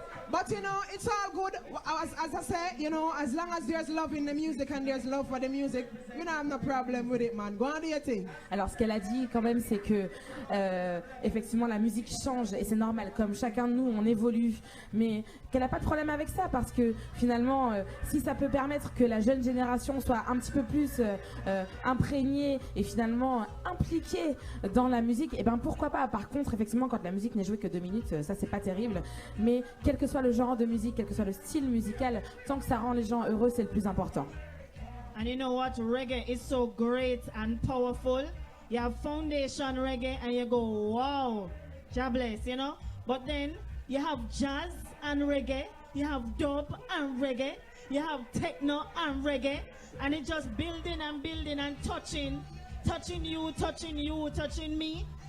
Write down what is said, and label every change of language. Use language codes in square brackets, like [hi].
[en] But you know, it's all good. As I say, you know, as long as there's love in the music and there's love for the music, we don't have no problem with it, man. Go on, do your thing. [fr] Alors ce qu'elle a dit quand même, c'est que effectivement la musique change et c'est normal, comme chacun de nous on évolue, mais qu'elle n'a pas de problème avec ça parce que finalement si ça peut permettre que la jeune génération soit un petit peu plus imprégnée et finalement impliquée dans la musique, et ben pourquoi pas. Par contre effectivement quand la musique n'est jouée que 2 minutes, ça c'est pas terrible, mais quel que soit le genre de musique, quel que soit le style musical, tant que ça rend les gens heureux, c'est le plus important. [en] And you know what? Reggae is so great and powerful. You have foundation reggae and you go, wow, God bless, you know? But then you have jazz and reggae, you have dub and reggae, you have techno and reggae, and it's just building and building and touching you, touching me.